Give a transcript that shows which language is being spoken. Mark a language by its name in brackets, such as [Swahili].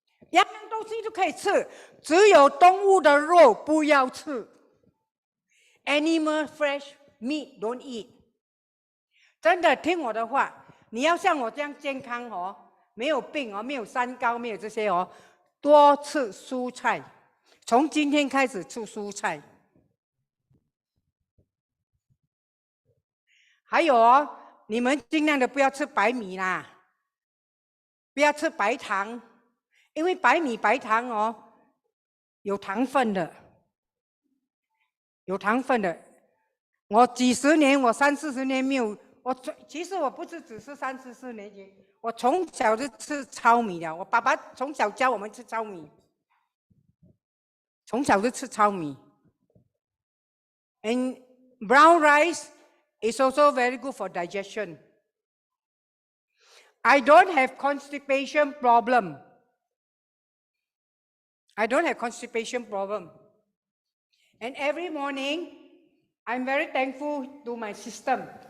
[Chinese] 样样东西都可以吃，只有动物的肉不要吃。 [English] Animal fresh meat don't eat. [Chinese] 真的听我的话，你要像我这样健康哦，没有病哦，没有三高，没有这些哦，多吃蔬菜。从今天开始吃蔬菜。还有哦，你们尽量的不要吃白米啦，不要吃白糖。因为白米白糖哦，有糖分的，有糖分的。我几十年，我30-40年没有，其实我不是只是30-40年前，我从小就吃糙米的。我爸爸从小教我们吃糙米，从小就吃糙米。 [English] And brown rice is also very good for digestion. I don't have constipation problem. I don't have constipation problem. And every morning, I'm very thankful to my system.